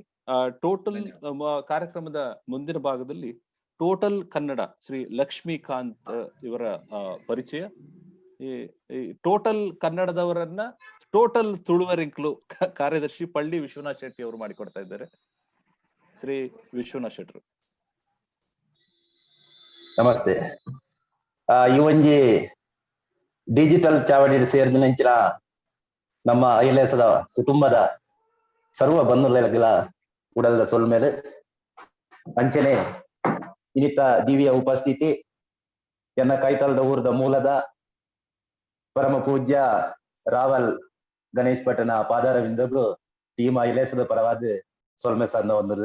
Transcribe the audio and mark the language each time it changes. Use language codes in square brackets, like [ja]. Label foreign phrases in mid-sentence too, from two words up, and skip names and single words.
[kn] ಟೋಟಲ್ ಕಾರ್ಯಕ್ರಮದ ಮುಂದಿನ ಭಾಗದಲ್ಲಿ ಟೋಟಲ್ ಕನ್ನಡ ಶ್ರೀ ಲಕ್ಷ್ಮೀಕಾಂತ್ ಇವರ ಪರಿಚಯ. ಈ ಟೋಟಲ್ ಕನ್ನಡದವರನ್ನ ಟೋಟಲ್ ತುಳುವರಿಂಕ್ಲು ಕಾರ್ಯದರ್ಶಿ ಪಳ್ಳಿ ವಿಶ್ವನಾಥ್ ಶೆಟ್ಟಿ ಅವರು ಮಾಡಿಕೊಡ್ತಾ ಇದ್ದಾರೆ. ಶ್ರೀ ವಿಶ್ವನಾಥ್ ಶೆಟ್ರು ನಮಸ್ತೆ. [tcy] ಈ ಒಂಜಿ ಡಿಜಿಟಲ್ ಚಾವಡಿ ಸೇರಿದಿನ ನಮ್ಮ ಐಲೇಸದ ಕುಟುಂಬದ ಸರ್ವ ಬಂಧುಗಳ ಉಡಲದ ಸೊಲ್ಮೇಲೆ ಅಂಚನೆ ಇನ್ನಿತ ದಿವ್ಯ ಉಪಸ್ಥಿತಿ ಎನ್ನ ಕೈತಲದ ಊರದ ಮೂಲದ ಪರಮ ಪೂಜ್ಯ ರಾವಲ್ ಗಣೇಶ್ ಭಟ್ನ ಪಾದಾರವಿಂದಗೂ ಟೀಮ್ ಐಲೇಸದ ಪರವಾದ ಸೊಲ್ಮೆ ಸಂದ ಒಂದುಲ್ಲೆ.